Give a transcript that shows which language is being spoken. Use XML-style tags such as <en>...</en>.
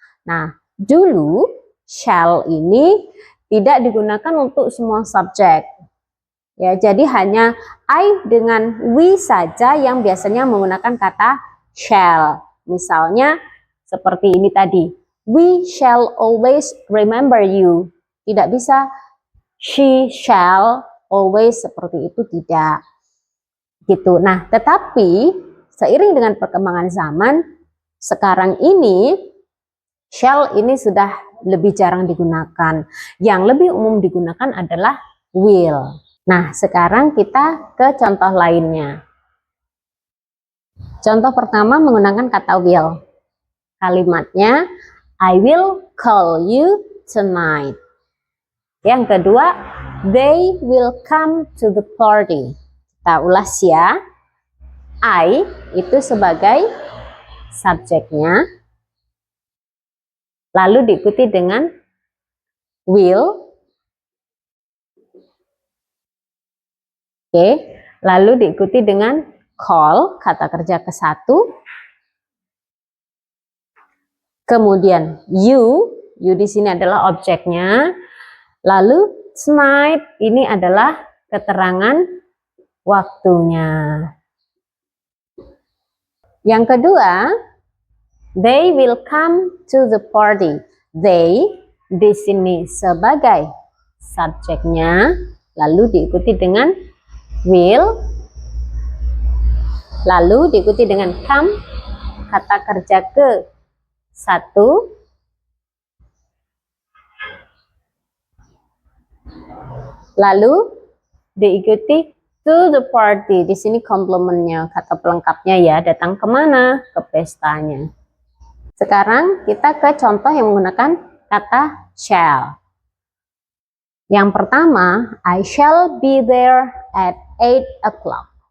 <id>Nah, dulu shall ini tidak digunakan untuk semua subjek. Ya, jadi hanya I dengan we saja yang biasanya menggunakan kata shall. Misalnya seperti ini tadi.</id> <en>We shall always remember you.</en> <id>Tidak bisa</id> <en>she shall always,</en> <id>seperti itu tidak. Gitu. Nah, tetapi seiring dengan perkembangan zaman, sekarang ini shall ini sudah lebih jarang digunakan. Yang lebih umum digunakan adalah will. Nah, sekarang kita ke contoh lainnya. Contoh pertama menggunakan kata will. Kalimatnya,</id> <en>I will call you tonight.</en> <id>Yang kedua,</id> <en>they will come to the party.</en> <id>Kita ulas ya. I itu sebagai subjeknya, lalu diikuti dengan will, Oke, lalu diikuti dengan call, kata kerja ke-1. Kemudian you di sini adalah objeknya. Lalu tonight ini adalah keterangan waktunya. Yang kedua,</id> <en>they will come to the party.</en> <id>They di sini sebagai subjeknya, lalu diikuti dengan will, lalu diikuti dengan come, kata kerja ke-1, lalu diikuti</id> <en>to the party.</en> <id>Di sini komplementnya, kata pelengkapnya ya, datang kemana? Ke pestanya. Sekarang kita ke contoh yang menggunakan kata shall. Yang pertama,</id> <en>I shall be there at 8 o'clock.</en>